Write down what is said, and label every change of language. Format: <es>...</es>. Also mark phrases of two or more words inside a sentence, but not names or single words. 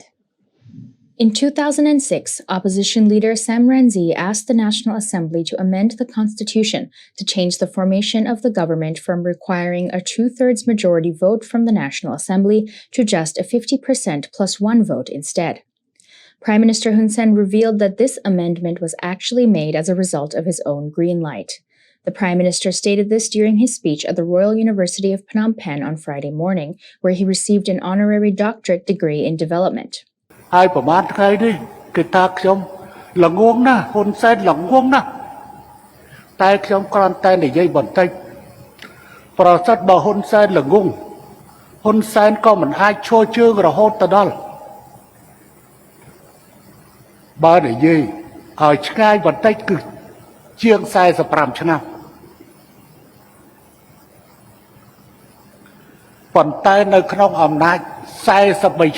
<en>In 2006, opposition leader Sam Rainsy asked the National Assembly to amend the Constitution to change the formation of the government from requiring a 2/3 majority vote from the National Assembly to just a 50% plus 1 vote instead. Prime Minister Hun Sen revealed that this amendment was actually made as a result of his own green light. The Prime Minister stated this during his speech at the Royal University of Phnom Penh on Friday morning, where he received an honorary doctorate degree in development.</en> <km>ហើយប្រហែលថ្ងៃនេះគេថាខ្ញុំល្ងងណាស់ហ៊ុនសែនល្ងងណាស់តែខ្ញុំគ្រាន់តែនិយាយបន្តិចប្រសិទ្ធបើហ៊ុនសែនល្ងងហ៊ុនសែនក៏មិនអាចឈរជើងរហូតទៅដល់ បើនិយាយឲ្យឆ្ងាយបន្តិចគឺជាង45ឆ្នាំប៉ុន្តែនៅក្នុងអំណាច43</km>